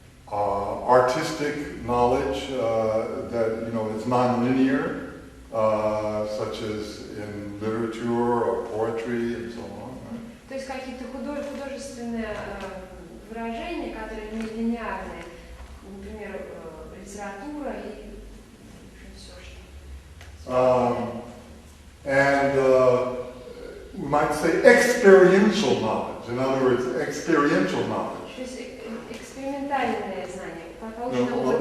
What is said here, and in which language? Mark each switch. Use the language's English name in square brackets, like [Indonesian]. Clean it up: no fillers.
[English] artistic knowledge that is non-linear, such as in literature or poetry and so on. Right? [Russian] то есть какие-то художественные выражения, которые не линеарные, например, литература и все что. [English] And we might say experiential knowledge. In other words, experiential knowledge. [Russian] То есть экспериментальное знание, получено